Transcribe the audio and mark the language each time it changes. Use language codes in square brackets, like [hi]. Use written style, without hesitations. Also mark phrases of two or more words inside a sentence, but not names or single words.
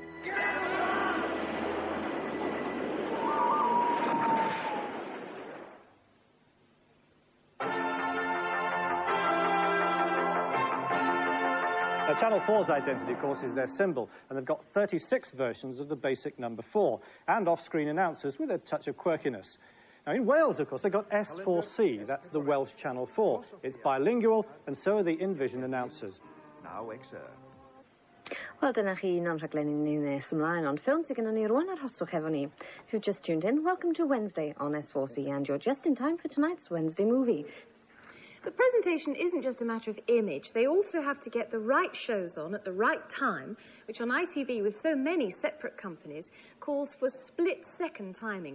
[en] Now, Channel 4's identity, of course, is their symbol, and they've got 36 versions of the basic number 4, and off-screen announcers with a touch of quirkiness. Now, in Wales, of course, they've got S4C, that's the Welsh Channel 4. It's bilingual, and so are the in-vision announcers. Now, sir. [cy] Wel, dyna chi un o'n rhaglenni ni nes ymlaen, ond ffilm sydd gennym ni rwan ar hoswch efo ni. [en] If you've just tuned in, welcome to Wednesday on S4C, and you're just in time for tonight's Wednesday movie. But presentation isn't just a matter of image. They also have to get the right shows on at the right time, which on ITV, with so many separate companies, calls for split-second timing.